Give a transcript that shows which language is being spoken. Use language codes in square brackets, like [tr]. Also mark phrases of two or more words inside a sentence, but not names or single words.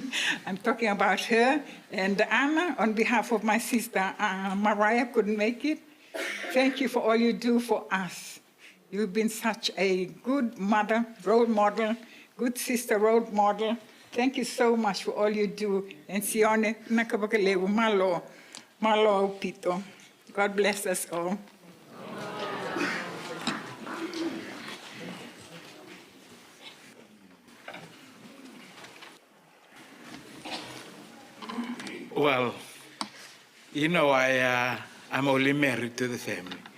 [en] I'm talking about her. And Anna, on behalf of my sister, Mariah couldn't make it. Thank you for all you do for us. You've been such a good mother, role model, good sister, role model. Thank you so much for all you do. And Sione, [to] nakabakalewu malo pito. [en] God bless us all. Well, you know, I'm only married to the family.